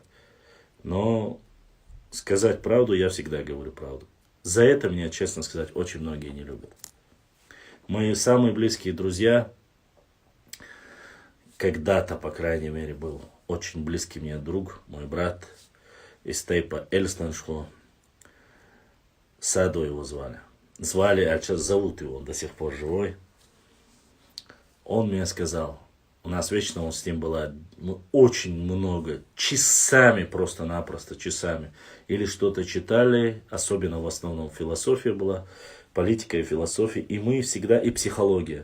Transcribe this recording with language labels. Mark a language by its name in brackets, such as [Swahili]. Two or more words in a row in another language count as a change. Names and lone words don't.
[Russian] Но сказать правду, я всегда говорю правду. За это меня, честно сказать, очень многие не любят. Мои самые близкие друзья, когда-то, по крайней мере, был очень близкий мне друг, мой брат из тейпа Эльстаншхо. Садо его звали. Звали, а сейчас зовут его, он до сих пор живой. Он мне сказал, у нас вечно он с ним была, мы очень много, часами просто-напросто, часами. Или что-то читали, особенно в основном философия была, политика и философия, и мы всегда, и психология.